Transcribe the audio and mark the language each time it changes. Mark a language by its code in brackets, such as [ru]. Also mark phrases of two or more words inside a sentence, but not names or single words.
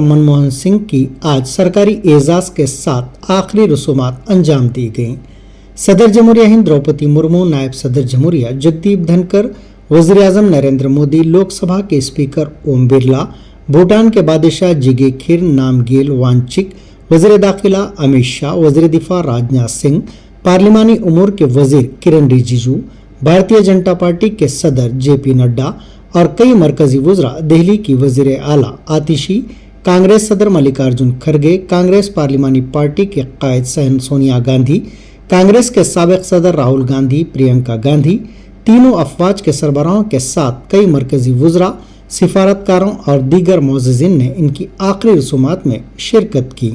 [ur] منموہن سنگھ کی آج سرکاری اعزاز کے ساتھ آخری رسومات انجام دی گئیں۔ صدر جمہوریہ ہند دروپدی مرمو، نائب صدر جمہوریہ جگدیپ دھنکر، وزیر اعظم نریندر مودی، لوک سبھا کے اسپیکر اوم برلا، بھوٹان کے بادشاہ جگے کھیر نامگیل وانگچک، وزیر داخلہ امت شاہ، وزیر دفاع راجناتھ سنگھ، پارلیمانی امور کے وزیر کرن رجیجو، بھارتیہ جنتا پارٹی کے صدر جے پی نڈا اور کئی مرکزی وزراء، دہلی کی وزیر اعلیٰ آتشی، کانگریس صدر ملکارجن کھرگے، کانگریس پارلیمانی پارٹی کے قائد سونیا گاندھی، کانگریس کے سابق صدر راہل گاندھی، پرینکا گاندھی، تینوں افواج کے سربراہوں کے ساتھ کئی مرکزی وزراء، سفارتکاروں اور دیگر معززین نے ان کی آخری رسومات میں شرکت کی۔